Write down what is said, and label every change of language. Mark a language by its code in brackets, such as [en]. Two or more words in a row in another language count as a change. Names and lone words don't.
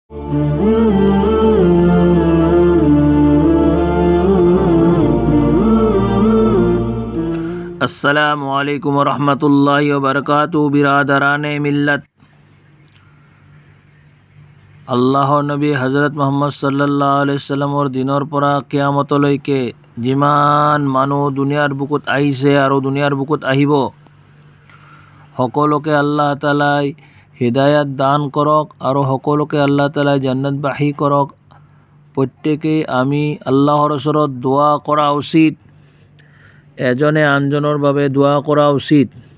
[ar] السلام عليكم ورحمة الله وبركاته. [ur] برادران ملت, [as] আল্লাহৰ নবী হজরত মুহাম্মদ [ar] صلى الله عليه وسلم [as] দিনৰ পৰা কিয়ামতলৈকে যিমান মানুহ দুনিয়াৰ বুকুত আহিছে আৰু দুনিয়াৰ বুকুত আহিব, সকলোকে আল্লাহ তাআলাই হিদায়াত দান কৰক আৰু সকলোকে আল্লাহ তাআলাই জান্নাতবাসী কৰক। প্ৰত্যেকেই আমি আল্লাহৰ ওচৰত দোৱা কৰা উচিত, এজনে আনজনৰ বাবে দোৱা কৰা উচিত।